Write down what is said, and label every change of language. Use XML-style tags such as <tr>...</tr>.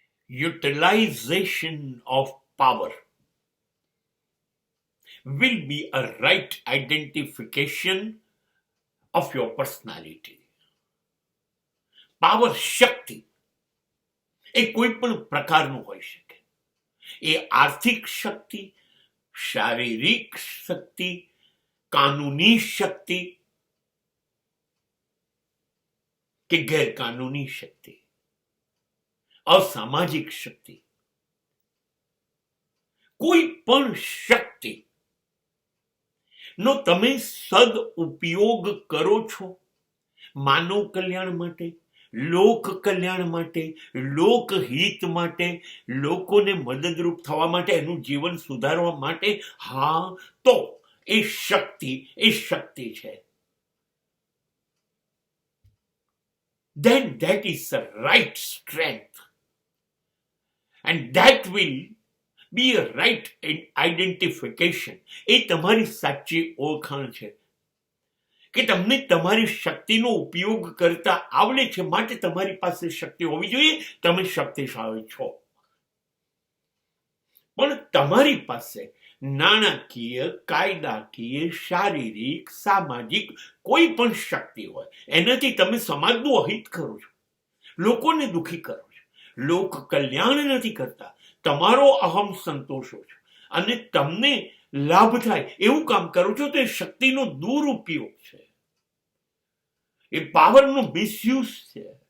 <en>utilization of power will be a right identification of your personality.</en> <gu>Power, શક્તિ એ કોઈ પણ પ્રકારનું હોઈ શકે. એ આર્થિક શક્તિ, શારીરિક શક્તિ, કાનૂની શક્તિ કે ગેરકાનૂની શક્તિ, અસામાજિક શક્તિ, કોઈ પણ શક્તિ નો તમે સદઉપયોગ કરો છો માનવ કલ્યાણ માટે, લોક કલ્યાણ માટે, લોકહિત માટે, લોકોને મદદરૂપ થવા માટે, એનું જીવન સુધારવા માટે, હા, તો એ શક્તિ છે.</gu> <en>Then that is the right strength, and that will be a right identification.</en> <gu>એ તમારી સાચી ઓળખાણ છે કે તમને તમારી શક્તિનો ઉપયોગ કરતા આવડે છે, માટે તમારી પાસે શક્તિ હોવી જોઈએ, તમે શક્તિશાળી છો. પણ તમારી પાસે નાણાકીય, કાયદાકીય, શારીરિક, સામાજિક કોઈ પણ શક્તિ હોય, એનાથી તમે સમાજનું અહિત કરો છો, લોકોને દુઃખી કરો છો, લોક કલ્યાણ નથી કરતા, તમારો અહમ સંતોષો છો અને તમને લાભ થાય એવું કામ કરો છો, તો એ શક્તિનો દુરુપયોગ છે, એ પાવરનો મિસયુઝ છે.</gu>